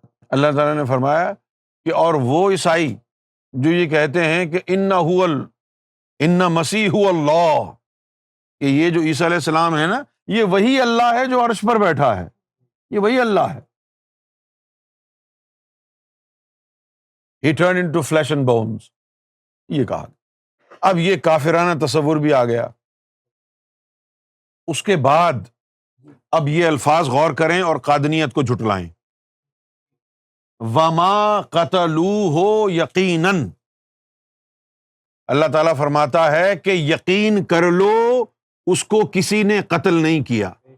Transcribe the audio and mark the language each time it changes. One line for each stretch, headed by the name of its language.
Urdu: اللہ تعالیٰ نے فرمایا کہ اور وہ عیسائی جو یہ کہتے ہیں کہ ان مسیح اللہ، کہ یہ جو عیسیٰ علیہ السلام ہے نا یہ وہی اللہ ہے جو عرش پر بیٹھا ہے، یہ وہی اللہ ہے.
English: He turned into flesh and bones،
Urdu: یہ کہا. اب یہ کافرانہ تصور بھی آ گیا. اس کے بعد اب یہ الفاظ غور کریں اور قادنیت کو جھٹلائیں.
Arabic: وَمَا قَتَلُوهُ
Urdu: یقیناً، اللہ تعالیٰ فرماتا ہے کہ یقین کر لو اس کو کسی نے قتل نہیں کیا.